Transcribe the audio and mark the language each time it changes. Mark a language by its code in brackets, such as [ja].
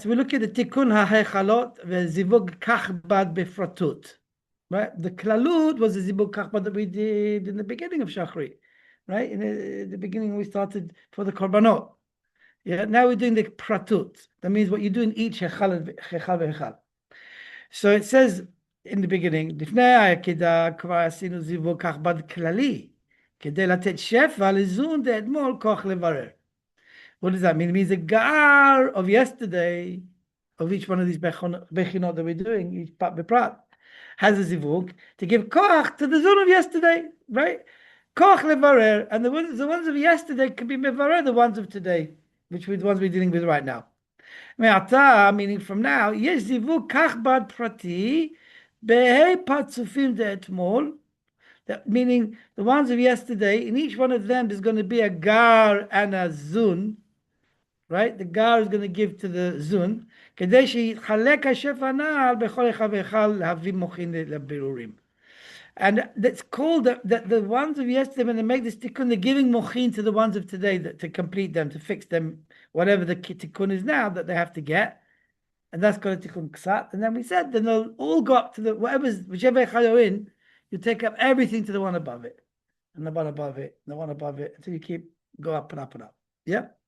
[en] So we look at the tikkun ha'hechalot ve'zivug kachbad befratut, right? The klalut was the zivug kachbad that we did in the beginning of Shaharith, right? In the beginning we started for the korbanot. Yeah, now we're doing the pratut. That means what you do in each hechal. [he] So it says in the beginning, לפני העקדה כבר עשינו זיווג כחב"ד כללי. כדי לתת שפע לזון דאתמול כוח לברר. [en] What does that mean? It means the gar of yesterday, of each one of these bechinot that we're doing, each part beprat, has a zivug to give koach to the zon of yesterday, right? Koach levarer, and the ones of yesterday can be mevarer the ones of today, which are the ones we're dealing with right now. Meaning from now, yes zivug kach bad prati behei patzufim de etmol. Meaning the ones of yesterday, in each one of them there's going to be a gar and a zun, right? The gar is going to give to the zun. [he] כדי שיתחלק השפע הנ"ל בכל אחד ואחד להביא מוחין לבירורים. [en] And that's called the ones of yesterday, when they make this tikkun, they're giving mochin to the ones of today to complete them, to fix them, whatever the tikkun is now that they have to get. And that's called a tikkun ksat. And then we said, then they'll all go up to whichever echad you're in, you take up everything to the one above it, and the one above it, and the one above it, until you go up and up and up. Yeah?